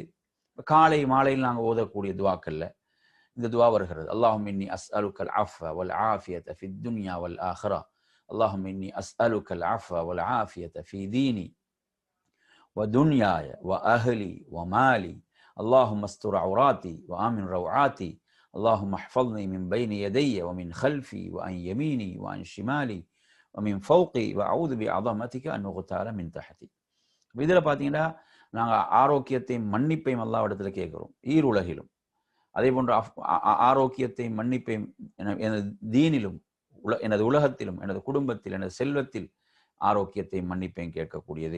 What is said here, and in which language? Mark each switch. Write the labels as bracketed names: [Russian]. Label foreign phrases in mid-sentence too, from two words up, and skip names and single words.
[Tamil] காலை மாலையில் நாங்கள் ஓதக்கூடிய துவாக்கல்ல இந்த துவா வருகிறது. [Arabic] اللهم إني أسألك العفو والعافية في الدنيا والآخرة. اللهم إني أسألك العفو والعافية في ديني ودنياي وأهلي ومالي. اللهم استر عوراتي وآمن روعاتي. اللهم احفظني من بين يدي ومن خلفي وعن يميني وعن شمالي ومن فوقي واعوذ بعظمتك ان اغتال من تحتي. [Tamil] இதில் பார்த்தீங்கன்னா நாங்கள் ஆரோக்கியத்தையும் மன்னிப்பையும் அல்லாஹ்விடத்தில் கேட்கிறோம், ஈருலகிலும். அதே போன்ற ஆரோக்கியத்தையும் மன்னிப்பையும் எனது தீனிலும் எனது உலகத்திலும் எனது குடும்பத்தில் எனது செல்வத்தில் ஆரோக்கியத்தையும் மன்னிப்பையும் கேட்கக்கூடியது.